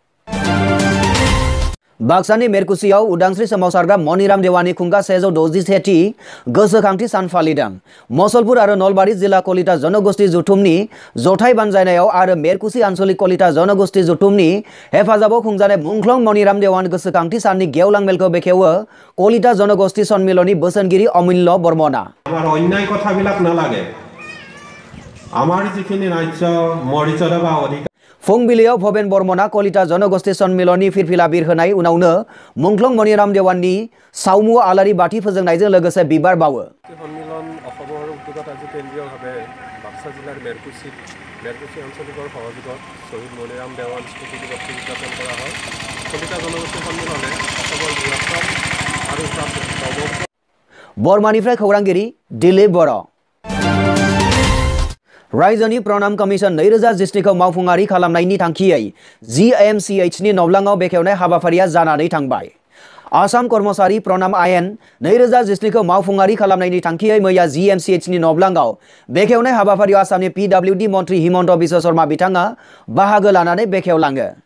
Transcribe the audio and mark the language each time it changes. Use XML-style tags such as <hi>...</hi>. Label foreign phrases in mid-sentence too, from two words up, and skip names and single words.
<brx>बाक्सानि मेरकुसियाव उदांस्रि सोमावसारग्रा मनिराम देवानि खुंगा 161थि गोसोखांथि सान फालिदों। मसलपुर आरो नलबारि जिल्ला कलिता जनगोष्ठी जुथुमनि जथाय बानजायनायाव आरो मेरकुसि आन्चलिक कलिता जनगोष्ठी जुथुमनि हेफाजाबाव खुंजानाय मुंख्लं मनिराम देवान गोसोखांथि साननि गेवलां मेलखौ बेखेवो कलिता जनगोष्ठी सन्मिलननि बोसोनगिरि अमूल्य बर्मना।</brx> <as>আমাৰ অন্যায় কথাবিলাক নালাগে, আমাৰ যিখিনি ৰাজ্য মৰ্যাদা বা অধিকাৰ।</as> <brx>फुंबिलियाव भबेन बर्मना कलिता जनगोष्ठी सन्मिलननि फिरफिला बिर होनाय उनावनो मुंख्लं मनिराम देवाननि सावमु आलारि बाथि फोजोंनायजों लोगोसे बिबार बावो।</brx> <as>सन्मिलन অসমৰ উদ্যোগত আজি কেন্দ্ৰীয়ভাৱে বাক্সা জিলাৰ মেৰকুচি অঞ্চলিকৰ সহযোগত শ্বহীদ মনিৰাম দেৱান স্মৃতি দিৱস উদযাপন কৰা হয়। কলিতা জনগোষ্ঠী সন্মিলনে অসমৰ বৃহত্তম আৰু</as> <brx>बर्मानिफ्राय खौरांगिरि दिलीप बर'। रायजोनि प्रणाम कमिसन 2019खौ मावफुंआरि खालामनायनि थांखियै GMCHनि नबलाङाव बेखेवनाय हाबाफारिया जानानै थांबाय। आसाम कर्मचारी प्रणाम आयेन 2019खौ मावफुंआरि खालामनायनि थांखियै मैया GMCHनि नबलाङाव बेखेवनाय हाबाफारियाव आसामनि PWD मन्त्रि हिमन्त बिश्व शर्मा बिथाङा बाहागो लानानै बेखेवलाङो।</brx>